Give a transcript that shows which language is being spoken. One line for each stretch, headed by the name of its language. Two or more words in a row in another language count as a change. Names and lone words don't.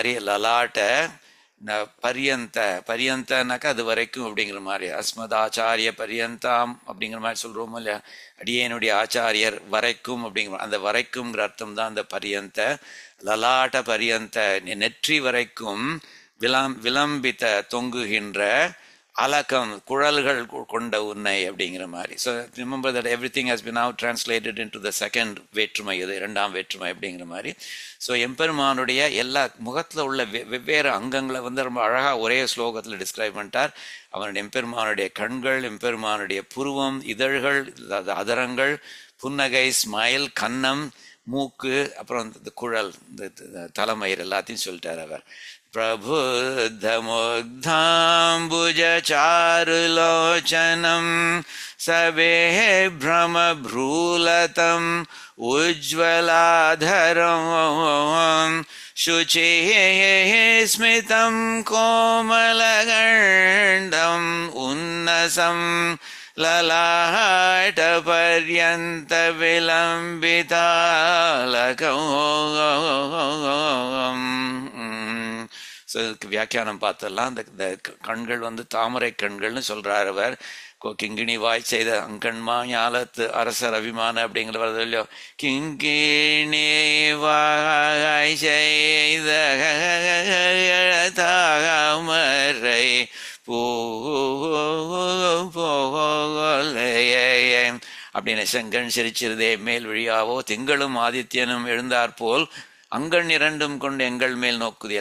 Tamil: அதே மாதிரி
Sanskrit: ललाट पर्यन्त
Tamil: பரியந்தனாக்கா அது வரைக்கும் அப்படிங்கிற மாதிரி,
Sanskrit: अस्मदाचार्य पर्यन्ताम्
Tamil: அப்படிங்கிற மாதிரி சொல்கிறோமோ இல்லையா, அடியேனுடைய ஆச்சாரியர் வரைக்கும் அப்படிங்கிற அந்த வரைக்கும்ங்கிற அர்த்தம் தான் அந்த பரியந்த.
Sanskrit: ललाट पर्यन्त
Tamil: நெற்றி வரைக்கும் விளம்பித்த தொங்குகின்ற அலக்கம் குழல்கள் கொண்ட உன்னை அப்படிங்கிற மாதிரி.
English: So remember that everything has been now translated in to the second
Tamil: வேற்றுமை, இது இரண்டாம் வேற்றுமை அப்படிங்கிற மாதிரி. ஸோ எம்பெருமானுடைய எல்லா முகத்தில் உள்ள வெவ்வேறு அங்கங்களை வந்து ரொம்ப அழகாக ஒரே ஸ்லோகத்தில் டிஸ்கிரைப் பண்ணிட்டார். அவனுடைய எம்பெருமானுடைய கண்கள், எம்பெருமானுடைய புருவம், இதழ்கள், அதரங்கள், புன்னகை, ஸ்மைல், கன்னம், மூக்கு, அப்புறம் இந்த குழல், இந்த தலைமயிர் எல்லாத்தையும் சொல்லிட்டார் அவர்.
Sanskrit: प्रबुद्धमुग्धाम्बुजचारुलोचनं सवेभ्रमभ्रूलतं उज्ज्वलाधरं शुचिः स्मितं कोमलगण्डम् उन्नसं ललाटपर्यन्तविलम्बितालकम्.
Tamil: ஸோ இதுக்கு வியாக்கியானம் பார்த்தெல்லாம் இந்த கண்கள் வந்து தாமரை கண்கள்னு சொல்கிறார் அவர். கிங்கிணி வாய் செய்த அங்கண்மா ஞாலத்து அரசர் அபிமான அப்படிங்கிறவர் இல்லையோ, கிங்கிணி வாய் செய்த தாமரை போலையே அப்படின்னு செங்கண் சிரிச்சிருதே மேல் வழியாவோ திங்களும் ஆதித்யனும் எழுந்தார் போல் அங்கண் இரண்டும் கொண்டு எங்கள் மேல் நோக்குதியல்.